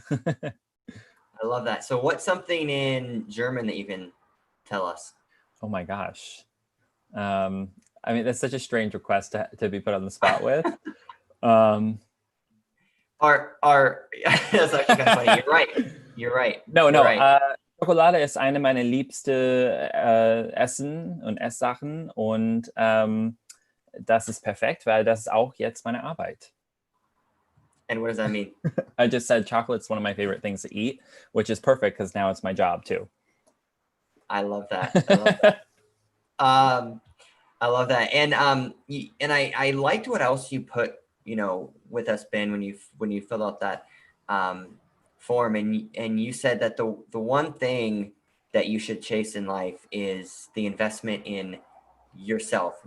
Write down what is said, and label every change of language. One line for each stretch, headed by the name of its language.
English: I love that. So what's something in German that you can tell us? Oh my gosh. I mean, that's such a strange request to be put on the spot with. Um, That's actually kind of funny. You're right. You're right. no, You're no. right.
German: Schokolade ist eine meiner liebste Essen und Esssachen und das ist perfekt, weil das ist auch jetzt meine Arbeit.
English: And what does that mean? I just said chocolate's one of my favorite things to eat, which is perfect because now it's my job too. I love that. I love that. Um, I love that. And I liked what else you put, with us, Ben, when you filled out that form, and you said that the one thing that you should chase in life is the investment in yourself.